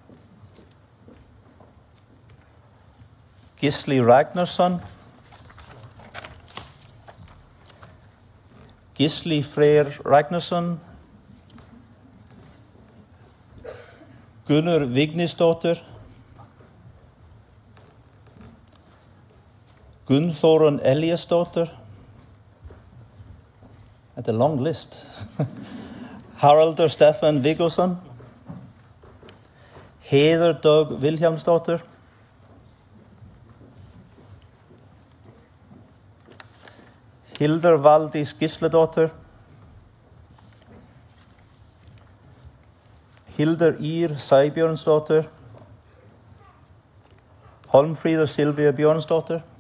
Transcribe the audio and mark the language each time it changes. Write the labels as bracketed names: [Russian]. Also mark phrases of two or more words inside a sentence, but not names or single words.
[Icelandic] Gísli Ragnarsson, Gísli Freyr Ragnarsson, Gunnur Vignisdóttir, Gunnþórun Eliasdóttir. [English] That's a long list. [Icelandic] Haraldur Stefán Viggoson, Heiður Dögg Vilhjálmsdóttir, Hildur Valdís Gísladóttir, Hildur Ýr Sæbjörnsdóttir, Hólmfríður Silvía Björnsdóttir,